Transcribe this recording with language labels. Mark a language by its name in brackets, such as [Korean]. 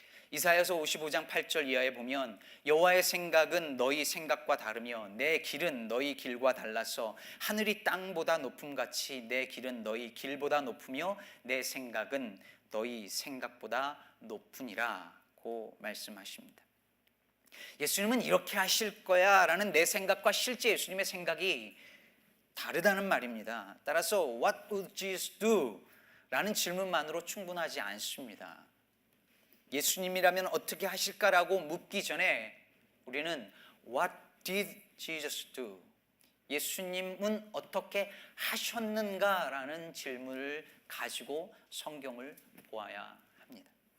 [Korean] 이사야서 55장 8절 이하에 보면 여호와의 생각은 너희 생각과 다르며 내 길은 너희 길과 달라서 하늘이 땅보다 높음같이 내 길은 너희 길보다 높으며 내 생각은 너희 생각보다 높으니라고 말씀하십니다. 예수님은 이렇게 하실 거야 라는 내 생각과 실제 예수님의 생각이 다르다는 말입니다. 따라서 [English] What would Jesus do? [Korean] 라는 질문만으로 충분하지 않습니다. 예수님이라면 어떻게 하실까라고 묻기 전에 우리는 [English] What did Jesus do? [Korean] 예수님은 어떻게 하셨는가라는 질문을 가지고 성경을 보아야 합니다.